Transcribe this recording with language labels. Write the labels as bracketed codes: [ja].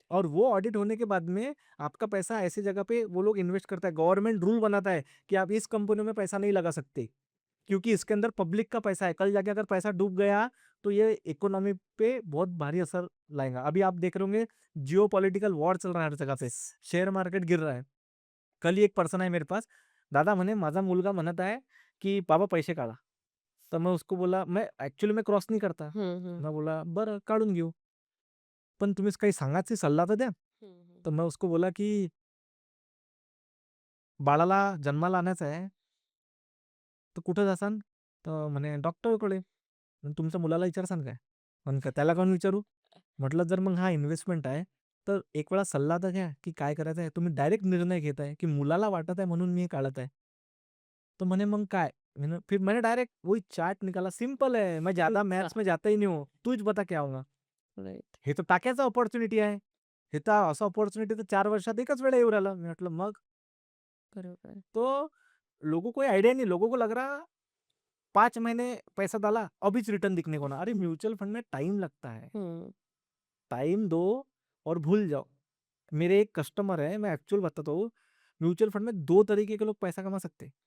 [hi] और वो ऑडिट होने के बाद में आपका पैसा ऐसी जगह पे वो लोग इन्वेस्ट करता है। गवर्नमेंट रूल बनाता है कि आप इस कंपनी में पैसा नहीं लगा सकते, क्योंकि इसके अंदर पब्लिक का पैसा है। कल जाके अगर पैसा डूब गया तो ये इकोनॉमी पे बहुत भारी असर लाएगा। अभी आप देख रहे होंगे जियो पॉलिटिकल वॉर चल रहा है हर जगह पे, शेयर मार्केट गिर रहा है। कल ही एक पर्सन [mr] आहे मेरे पास, दादा म्हणे माझा मुलगा म्हणत आहे की बाबा पैसे काढा. [hi] तर मैं उसको बोला, मैं ऍक्च्युअली मैं क्रॉस नहीं करता. हुँ, हुँ। मैं बोला [mr] बरं काढून घेऊ, पण तुम्ही काही सांगायचे सल्ला तर द्या. हुँ, हुँ। तर [hi] मैं उसको बोला [mr] की बाळाला जन्माला आणायचं आहे, तर कुठं जासान? तर म्हणे डॉक्टरकडे. तुमच्या मुलाला विचारसान काय? पण का त्याला कोण विचारू? म्हटलं जर मग हा इन्व्हेस्टमेंट आहे, तर एक वेळा सल्ला तर घ्या की काय करायचं आहे. तुम्ही डायरेक्ट निर्णय घेताय की मुलाला वाटत आहे म्हणून मी हे काढत आहे. [hi] तो मैंने [mr] मग काय? [hi] फिर मैंने डायरेक्ट वही चार्ट निकाला, सिंपल है, मैं ज्यादा अच्छा, मैथ्स में जाता ही नहीं हूँ, तूच बता क्या होगा. [en] Right. [mr] हे तर टाक्याचं अपॉर्च्युनिटी आहे. हे तर असं अपॉर्च्युनिटी तर 4 वर्षात एकच वेळा येऊ राहिलं. मी म्हटलं मग. बरोबर. [hi] तो लोगों को आइडिया नहीं, लोगों को लग रहा 5 महीने पैसा डाला अभी रिटर्न दिखने को ना। अरे म्यूचुअल फंड में टाइम लगता है, हुँ, टाइम दो और भूल जाओ। मेरे एक कस्टमर है, मैं एक्चुअल बताता हूँ, म्यूचुअल फंड में 2 तरीके के लोग पैसा कमा सकते हैं।